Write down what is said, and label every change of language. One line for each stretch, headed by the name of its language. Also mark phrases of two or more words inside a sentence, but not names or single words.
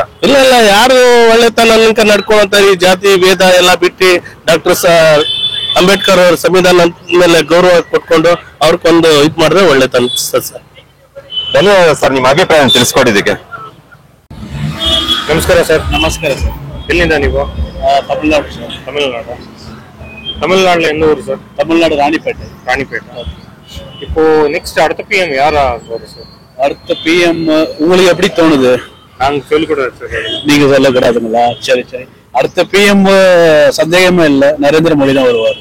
Kannada: ಇಲ್ಲ ಇಲ್ಲ, ಯಾರು ಒಳ್ಳೆತನ ನಡ್ಕೊಂತ ಈ ಜಾತಿ ಭೇದ ಎಲ್ಲ ಬಿಟ್ಟು ಡಾಕ್ಟರ್ ಅಂಬೇಡ್ಕರ್ ಅವ್ರ ಸಂವಿಧಾನ ಮೇಲೆ ಗೌರವ ಕೊಟ್ಕೊಂಡು ಅವ್ರಿಗೊಂದು ಇದ್ ಮಾಡಿದ್ರೆ ಒಳ್ಳೆತ ಅನ್ಸ್ತದೆ ಸರ್. ಧನ್ಯವಾದ ಸರ್, ನಿಮ್ಮ ಅಭಿಪ್ರಾಯ ತಿಳಿಸ್ಕೊಟ್ಟಿದ್ದಕ್ಕೆ. ನಮಸ್ಕಾರ ಸರ್. ನಮಸ್ಕಾರ ಸರ್. ಎಲ್ಲಿಂದ ನೀವು? ತಮಿಳ್ನಾಡು ಸರ್.
Tamil: தமிழ்நாடுல எந்த ஊர் சார்? தமிழ்நாடு ராணிப்பேட்டை. இப்போ நெக்ஸ்ட் அடுத்த PM யாரா ஆகுது சார்? அடுத்த PM உங்களுக்கு எப்படி தோணுது? நாங்க சொல்லக்கூடாது சார். நீங்க சொல்லக்கூடாதுங்களா? சரி சரி. அடுத்த PM சந்தேகமே இல்லை, நரேந்திர மோடி தான் வருவார்.